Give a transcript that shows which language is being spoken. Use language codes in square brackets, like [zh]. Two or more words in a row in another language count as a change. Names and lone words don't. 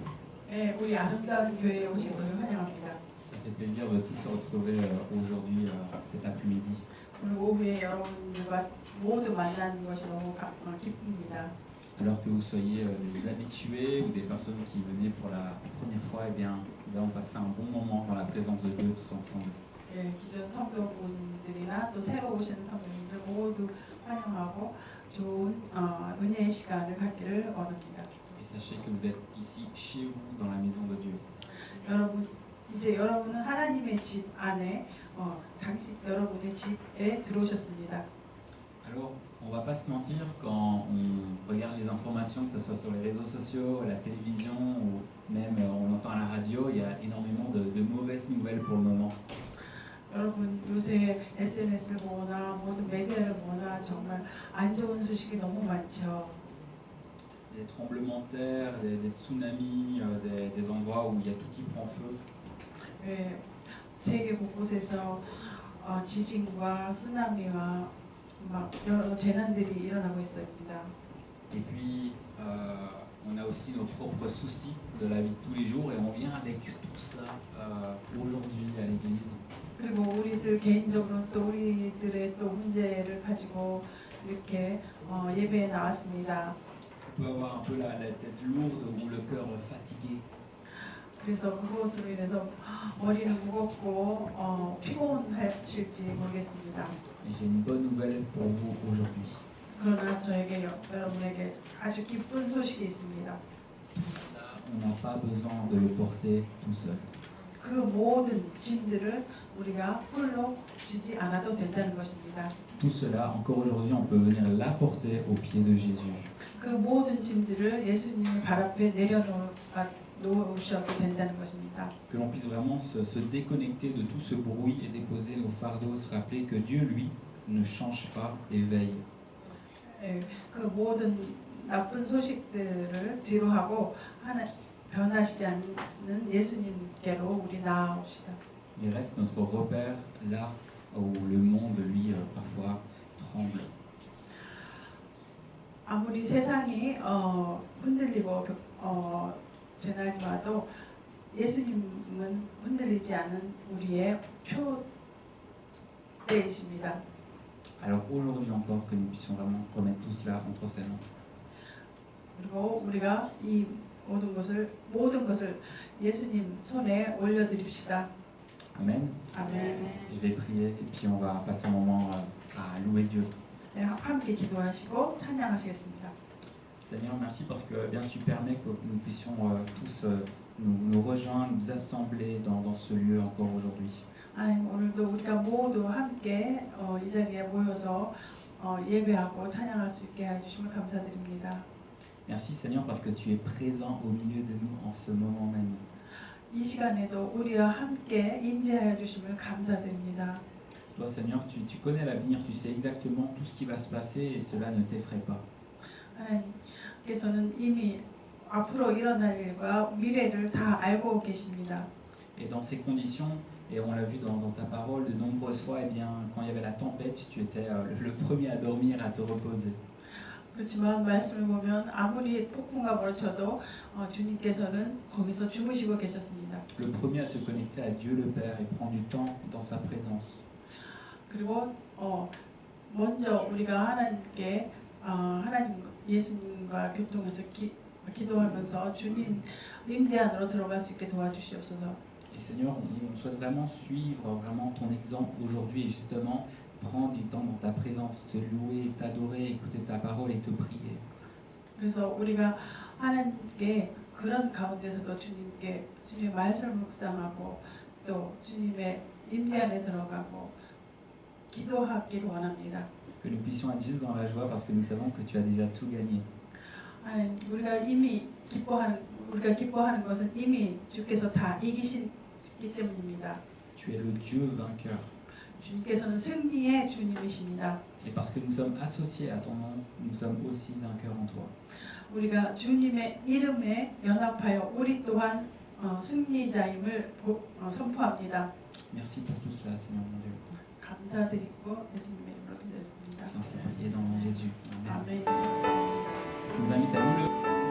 [fr] Ça fait plaisir de tous se retrouver aujourd'hui, cet après-midi. Alors que vous soyez des habitués ou des personnes qui venaient pour la première fois, eh bien, nous allons passer un bon moment dans la présence de Dieu tous ensemble. [ko] 기존 성도분들이나 또 새로 오시는 성도님들 모두 환영하고 좋은 은혜의 시간을 갖기를 원합니다. [fr] Et sachez que vous êtes ici chez vous dans la maison de Dieu. [ko] 여러분은 하나님의 집 안에 여러분의 집에 들어오셨습니다. [fr] Alors, on va pas se mentir, quand on regarde les informations, que ce soit sur les réseaux sociaux, la télévision ou même on entend à la radio, il y a énormément de mauvaises nouvelles pour le moment. [ko] 여러분 요새 SNS를 보거나 모든 메디어를 보거나 정말 안 좋은 소식이 너무 많죠. [fr] Des tremblements de terre, des tsunamis, des endroits où il y a tout qui prend feu. [ko] 세계 곳곳에서 지진과 쓰나미와 막 여러 재난들이 일어나고 있습니다. [fr] Et puis on a aussi nos propres soucis de la vie de tous les jours et on vient avec tout ça aujourd'hui à l'église. [ko] 그리고 우리들 개인적으로 또 우리들의 또 문제를 가지고 이렇게 예배에 나왔습니다. [fr] On peut avoir un peu la tête lourde ou le cœur fatigué. [ko] 그래서 그것으로 인해서 머리는 무겁고 피곤하실지 모르겠습니다. [fr] Et j'ai une bonne nouvelle pour vous aujourd'hui. [ko] 그러나 저에게 여러분에게 아주 기쁜 소식이 있습니다. [fr] Tout cela, on n'a pas besoin de le porter tout seul. [ko] 그 모든 짐들을 우리가 홀로 지지 않아도 된다는 것입니다. [fr] Tout cela, encore aujourd'hui, on peut venir l'apporter aux pieds de Jésus. [ko] 그 모든 짐들을 예수님의 발 앞에 내려놓으셔도 된다는 것입니다. [fr] Que l'on puisse vraiment se déconnecter de tout ce bruit et déposer nos fardeaux, se rappeler que Dieu, lui, ne change pas et veille. [ko] 그 모든 나쁜 소식들을 뒤로 하고 변하시지 않는 예수님께로 우리 나아옵시다. [fr] Il reste notre repère là où le monde, lui, parfois tremble. [ko] 아무리 세상이 흔들리고 재난이 와도 예수님은 흔들리지 않는 우리의 표대이십니다. [fr] Alors aujourd'hui encore, que nous puissions vraiment remettre tout cela entre ses mains. [ko] 그리고 우리가 이 모든 것을 예수님 손에 올려드립시다. [fr] Amen. [ko] 아멘. [fr] Je vais prier et puis on va passer un moment à louer Dieu. [ko] 네, 함께 기도하시고 찬양하시겠습니다. [fr] Seigneur, merci parce que bien tu permets que nous puissions tous nous rejoindre, nous assembler dans ce lieu encore aujourd'hui. [ko] 하나님, 오늘도 우리가 모두 함께 이 자리에 모여서 예배하고 찬양할 수 있게 해주심을 감사드립니다. [fr] Merci Seigneur parce que tu es présent au milieu de nous en ce moment même. [ko] 이 시간에도 우리와 함께 임재하여 주심을 감사드립니다. [fr] Toi Seigneur, tu connais l'avenir, tu sais exactement tout ce qui va se passer et cela ne t'effraie pas. [ko] 하나님께서는 이미 앞으로 일어날 일과 미래를 다 알고 계십니다. [fr] Et dans ces conditions, et on l'a vu dans ta parole de nombreuses fois, eh bien, quand il y avait la tempête, tu étais le premier à dormir, à te reposer. [ko] 그렇지만 말씀을 보면 아무리 폭풍과 벌쳐도 주님께서는 거기서 주무시고 계셨습니다. [fr] Le premier à te connecter à Dieu le Père et prendre du temps dans sa présence. [ko] 그리고 먼저 우리가 하나님께 하나님 예수님과 교통해서 기도하면서 주님 임재 안으로 들어갈 수 있게 도와주시옵소서. [fr] Et Seigneur, on souhaite vraiment suivre vraiment ton exemple aujourd'hui et justement prendre du temps dans ta présence, te louer, t'adorer, écouter ta parole et te prier. [ko] 그래서 우리가 하나님께 그런 가운데서도 주님의 말씀을 묵상하고 또 주님의 임재 안에 들어가고 기도하기를 원합니다. [fr] Que nous puissions être juste dans la joie parce que nous savons que tu as déjà tout gagné. [ko] 우리가 기뻐하는 것은 이미 주께서 다 이기셨기 때문입니다. [fr] Tu es le Dieu vainqueur. [ko] 주님께서는 승리의 주님이십니다. [fr] Et parce que nous sommes associés à ton nom, nous sommes aussi vainqueurs en toi. [ko] 우리가 주님의 이름에 연합하여 우리 또한 승리자임을 선포합니다. [fr] Merci pour tout cela, Seigneur mon Dieu. [ko] 감사드리고 예수님의 이름으로 기도했습니다. [fr] Et dans Jésus. Amen. [ko] 아멘. [fr] Je vous invite à nous lever.